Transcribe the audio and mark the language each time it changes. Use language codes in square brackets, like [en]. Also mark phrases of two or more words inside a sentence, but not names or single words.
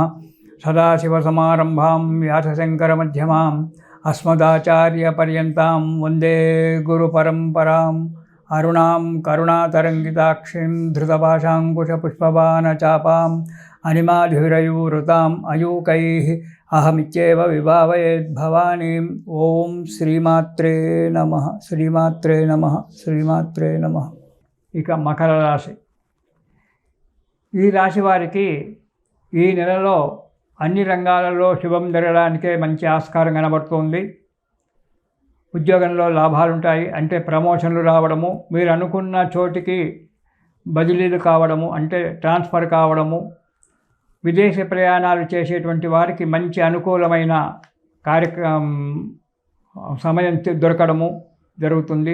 [sa] सदाशिवसमारम्भां व्यासशङ्करमध्यमाम् अस्मदाचार्यपर्यन्तां वन्दे गुरुपरम्पराम्। अरुणां करुणातरङ्गिताक्षीं धृतपाशाङ्कुशपुष्पबाणचापाम् अनिमाधिरयूरुताम् अयूकैः अहमित्येव विभावयेद्भवानीम्। ఓం శ్రీమాత్రే నమః శ్రీమాత్రే నమః శ్రీమాత్రే నమః। [te] ఇక మకర రాశి. ఈ రాశి వారికి ఈ నెలలో అన్ని రంగాలలో శుభం జరగడానికే మంచి ఆస్కారం కనబడుతుంది. ఉద్యోగంలో లాభాలు ఉంటాయి, అంటే ప్రమోషన్లు రావడము, మీరు అనుకున్న చోటికి బదిలీలు కావడము, అంటే ట్రాన్స్ఫర్ కావడము, విదేశీ ప్రయాణాలు చేసేటువంటి వారికి మంచి అనుకూలమైన సమయం దొరకడము జరుగుతుంది.